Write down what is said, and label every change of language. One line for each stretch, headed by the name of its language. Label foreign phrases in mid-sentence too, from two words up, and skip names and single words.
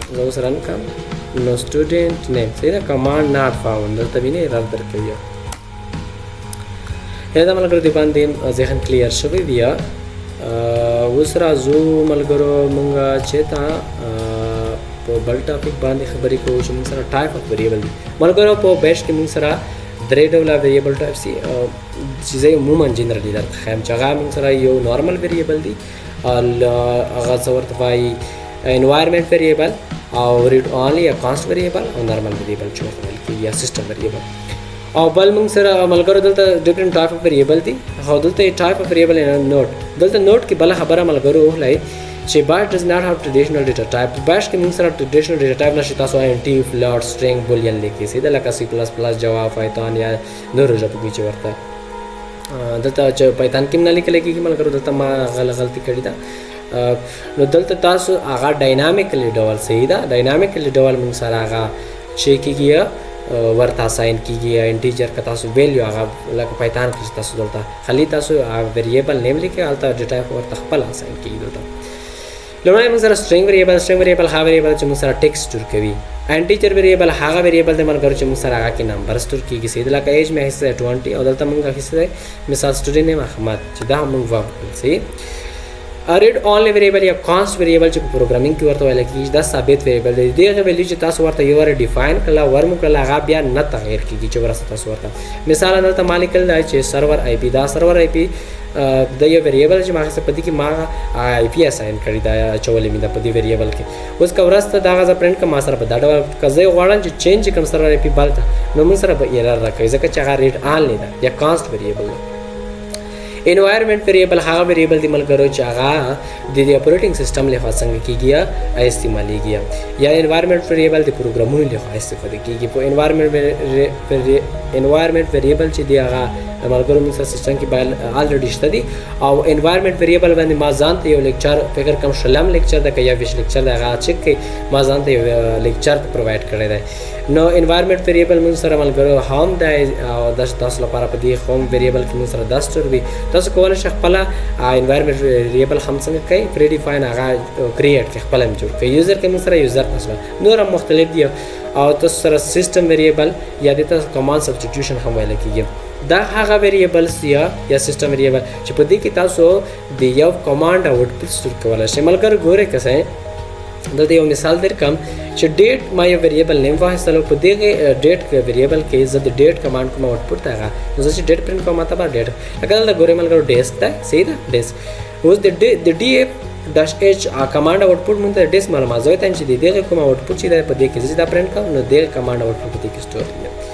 Pashto: زه اوس رن کوم نو
English: student name
Pashto: صحیح ده
English: command not found
Pashto: دلته وینئ ایرر درکوي یا دا ملګرو دې باندې ذهن کلیر شوی دی اوس راځو ملګرو مونږ چېرته په بل ټاپک باندې خبرې کوو چې مونږ سره
English: type of variable
Pashto: دي ملګرو په بیش کې مونږ سره درې ډوله
English: variable types
Pashto: دي چې زه عموما جنرالي درته ښیم چې هغه مونږ سره یو
English: normal variable
Pashto: دی هغه څه ورته وایي
English: environment variable
Pashto: او
English: read only
Pashto: یا
English: const variable
Pashto: او
English: normal variable
Pashto: چې ورته ویل کېږي یا
English: system variable
Pashto: او بل موږ سره ملګرو دلته
English: different type of variable
Pashto: دي او دلته
English: type of variable note
Pashto: دلته نوٹ کې بل خبره ملګرو لای چې باش
English: does not have traditional data type
Pashto: باش کې موږ سره
English: traditional data type
Pashto: نشي تاسو
English: int float string boolean
Pashto: لیکي سیده لکه C++ جاوا پایتون یا نور ژبو کې چې ورته دلته چې پایتون کې نه لیکل کېږي ملګرو دلته ما غلطي کړې ده نو دلته تاسو هغه ډاینامیکلی ډول صحیح ده ډاینامیکلی ډول موږ سره هغه چې کېږي ورته اساین کېږي انټیجر که تاسو ویلیو هغه لکه پایتون کې تاسو دلته خالي تاسو
English: variable name
Pashto: لیکئ هلته ډیټا ورته خپل اساین کېږي دلته لومړی موږ سره
English: string variable
Pashto: هغه ویریبل چې موږ سره
English: text store
Pashto: کوي
English: integer variable
Pashto: هغه ویریبل دی ملګرو چې موږ سره هغه کې
English: number store
Pashto: کېږي صحیح ده لکه ایج مې اخیستی دی 20 او دلته موږ اخیستی دی مثال
English: student name
Pashto: احمد چې دا موږ واخلو صحیح read
English: only variable
Pashto: یا
English: const variable
Pashto: چې په پروګرامینګ کې ورته ویل کېږي دا ثابت ویریبل دی دغه ویلیو چې تاسو ورته یو واره ډیفاین کړله ورمو کړله هغه بیا نه تغیر کېږي چې ورسته تاسو ورته مثال دلته ما لیکل دی چې
English: server IP
Pashto: دا
English: server IP
Pashto: د یو ویریبل چې ما اخیستی په دې کې ما
English: IP assign
Pashto: کړی دا اچولې مې ده په دې ویریبل کې اوس که ورسته دغه زه پرنټ کړم ما سره په دا ډول که زه غواړم چې چینج کړم
English: server IP
Pashto: بل ته نو موږ سره به ایرر راکوي ځکه چې هغه
English: read only
Pashto: ده یا
English: const variable
Pashto: ده
English: environment variable
Pashto: هغه ویریبل دی ملګرو چې هغه د
English: operating system
Pashto: لخوا څنګه کېږي یا استعمالیږي یا
English: environment variable
Pashto: د پروګرامونو لخوا استفاده کېږي په
English: environment variable
Pashto: چې دی هغه ملګرو موږ سیسټم کې الریډي شته دي او
English: environment variable
Pashto: باندې ما ځان ته یو لیکچر فکر کوم شلم لیکچر د یا ویش لیکچر د هغه چک کې ما ځان ته یو لیکچر پرووایډ کړی دی نو
English: environment variable
Pashto: موږ سره ملګرو هم دی او تاسو لپاره په دې
English: home variable
Pashto: کې موږ سره 10 ټور وي تاسو کولی شئ خپل
English: environment variable
Pashto: هم څنګه کوي
English: predefine
Pashto: هغه کریټ کې خپل هم جوړ کوي یوزر کې موږ سره یوزر تاسو نور هم مختلف دي او تاسو سره
English: system variable
Pashto: یا د تاسو
English: command substitution
Pashto: هم ویل کېږي دا هغه ویریبلز یا
English: system variable
Pashto: چې په دې کې تاسو د یو
English: command output
Pashto: سټور کولی شئ ملګرو ګورئ که څه دلته یو مثال درکم چې ډیټ ما یو
English: variable name
Pashto: واخیستلو په دغه
English: date variable
Pashto: کې زه د
English: date command
Pashto: کوم آوټپوټ ته هغه نو زه چې
English: date print
Pashto: کوم ماته به ډیټ لکه دلته ګورئ ملګرو ډیسک ده صحیح ده ډیسک اوس د
English: df dash h command output
Pashto: مونږ ته ډیسک معلومات زه وایم چې دغه کوم آوټپوټ چې ده په دې کې زه دا پرنټ کوم نو دغه
English: command output
Pashto: په دې کې سټور دی